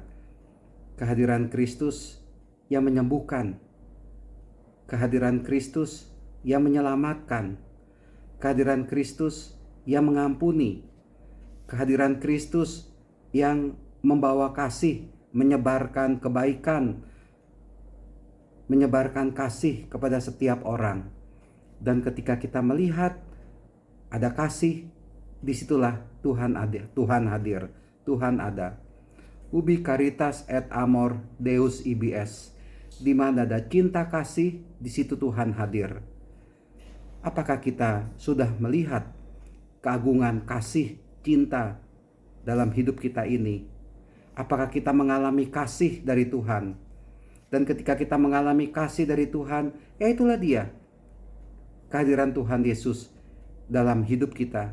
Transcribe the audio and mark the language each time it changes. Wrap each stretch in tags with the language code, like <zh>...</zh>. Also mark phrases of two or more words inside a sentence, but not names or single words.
<id>Kehadiran Kristus yang menyembuhkan, kehadiran Kristus yang menyelamatkan, kehadiran Kristus yang mengampuni, kehadiran Kristus yang membawa kasih, menyebarkan kebaikan, menyebarkan kasih kepada setiap orang. Dan ketika kita melihat ada kasih, disitulah Tuhan hadir, Tuhan ada.</id> <la>Ubi caritas et amor Deus ibs.</la> <id>Di mana ada cinta kasih, di situ Tuhan hadir. Apakah kita sudah melihat keagungan kasih cinta dalam hidup kita ini? Apakah kita mengalami kasih dari Tuhan? Dan ketika kita mengalami kasih dari Tuhan, itulah dia, kehadiran Tuhan Yesus dalam hidup kita.</id>